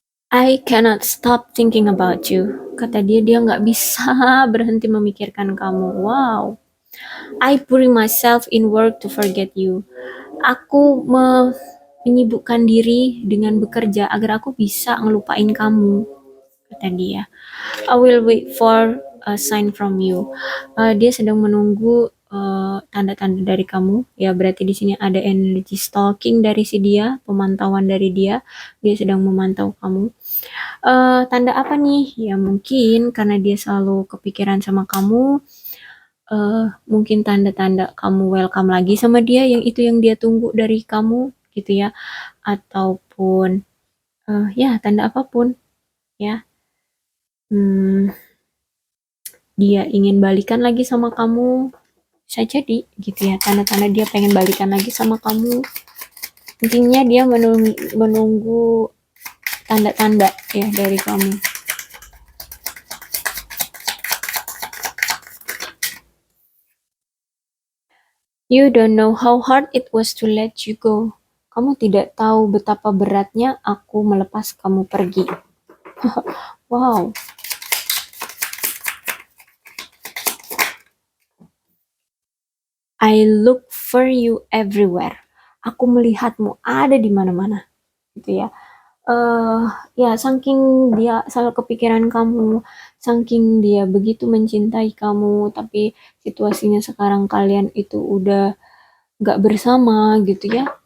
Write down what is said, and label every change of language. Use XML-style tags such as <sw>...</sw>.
<en>I cannot stop thinking about you.</en> <id>Kata dia nggak bisa berhenti memikirkan kamu.</id> <en>Wow. I putting myself in work to forget you.</en> <id>Aku menyibukkan diri dengan bekerja agar aku bisa ngelupain kamu, kata dia.</id> <en>I will wait for a sign from you.</en> <id>Dia sedang menunggu tanda-tanda dari kamu. Ya, berarti di sini ada energi stalking dari si dia, pemantauan dari dia. Dia sedang memantau kamu. Tanda apa nih? Ya mungkin karena dia selalu kepikiran sama kamu. Mungkin tanda-tanda kamu welcome lagi sama dia, yang itu yang dia tunggu dari kamu, gitu ya. Ataupun ya tanda apapun, ya. Hmm, dia ingin balikan lagi sama kamu, bisa jadi gitu ya, tanda-tanda dia pengen balikan lagi sama kamu. Intinya dia menunggu tanda-tanda ya dari kamu.</id> <en>You don't know how hard it was to let you go.</en> <id>Kamu tidak tahu betapa beratnya aku melepas kamu pergi.</id> <en>Wow. I look for you everywhere.</en> <id>Aku melihatmu ada di mana-mana, gitu ya. eh Ya saking dia selalu kepikiran kamu, saking dia begitu mencintai kamu, tapi situasinya sekarang kalian itu udah gak bersama gitu ya.</id>